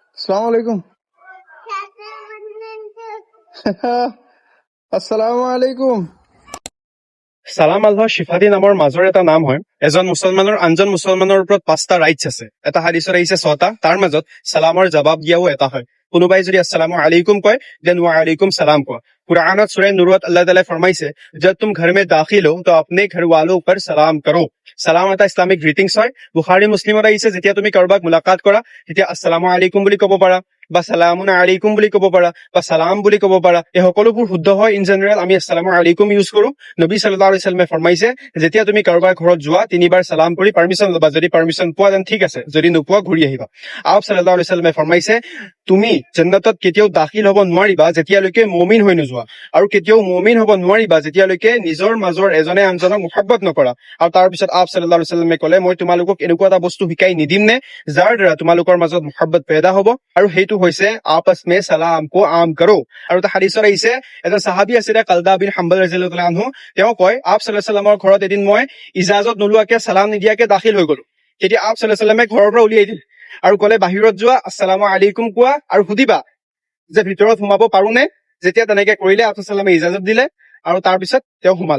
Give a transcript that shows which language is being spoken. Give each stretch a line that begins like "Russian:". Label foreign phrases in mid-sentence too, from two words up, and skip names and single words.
Arabic: السلام عليكم. السلام عليكم.
Assamese: ছালাম আল্লাহ শিফাদী নামৰ মাজৰ এটা নাম হয়। এজন মুছলমানৰ আনজন মুছলমানৰ ওপৰত 5টা ৰাইটছ আছে। এটা হাদিছত আহিছে 6টা, তাৰ মাজত সালামৰ জবাব দিয়াও এটা হয়। কোনোবাই যদি
Arabic: السلام عليكم
Assamese: কয় দেন
Arabic: وعليكم السلام
Assamese: কোৱা। কুরআনত সূরা নূরত আল্লাহ তাআলা ফরমাইছে
Urdu: جب تم گھر میں داخل ہو تو اپنے گھر والوں پر سلام کرو.
Assamese: সালাম এটা ইসলামিক গ্ৰিটিংছ হয়। বুখাৰী মুছলিমত আহিছে যেতিয়া তুমি কাৰোবাক মুলাকাত কৰা তেতিয়া
Arabic: السلام عليكم
Assamese: বুলি ক'ব পাৰা বা
Arabic: سلام عليكم
Assamese: বুলি ক'ব পাৰা বা সালাম বুলি ক'ব পাৰা। এই সকলোবোৰ শুদ্ধ হয়।
English: in general
Assamese: আমি
Arabic: السلام عليكم
Assamese: ইউজ কৰো। নবী
Arabic: صلى الله عليه وسلم
Assamese: ফৰমাইছে যেতিয়া তুমি কাৰোবাৰ ঘৰত যোৱা 3বাৰ সালাম কৰি পাৰমিশন ল'বা। যদি পাৰমিশন পোৱা দেন ঠিক আছে, যদি নোপোৱা ঘূৰি আহিবা। আপ
Arabic: صلى الله عليه وسلم
Assamese: ফৰমাইছে তুমি জান্নাতত কেতিয়াও দাখিল হ'ব নোৱাৰিবা যেতিয়ালৈকে মুমিন হৈ নোযোৱা, আৰু কেতিয়াও মুমিন হ'ব নোৱাৰিবা যেতিয়ালৈকে নিজৰ মাজৰ এজনে আনজনক মুহাব্বত নকৰা। আৰু তাৰ পিছত আপ
Arabic: صلى الله عليه وسلم
Assamese: ক'লে মই তোমালোকক এনেকুৱা এটা বস্তু শিকাই নিদিম নে যাৰ দ্বাৰা তোমালোকৰ মাজত মুহাব্বত পেদা হ'ব, আৰু সেইটো হৈছে
Urdu: آپس میں سلام کو عام کرو.
Assamese: আৰু এটা হাদিছত আহিছে এজন সাহাবী আছিলে কালদা বিন হাম্বল
Arabic: رضي الله تعالى عنه,
Assamese: তেওঁ কয় আপ
Arabic: صلى الله عليه وسلم
Assamese: ঘৰত এদিন মই ইজাজত নোলোৱাকে সালাম নিদিয়াকে দাখিল হৈ গলো। তেতিয়া আপ
Arabic: صلى الله عليه وسلم
Assamese: ঘৰৰ পৰা উলিয়াই দিলে আৰু ক'লে বাহিৰত যোৱা,
Arabic: السلام عليكم
Assamese: কোৱা আৰু সুধিবা যে ভিতৰত সোমাব পাৰো নে। যেতিয়া তেনেকে কৰিলে আপ সাল্লামে ইজাজত দিলে আৰু তাৰ পিছত তেওঁ সোমালে।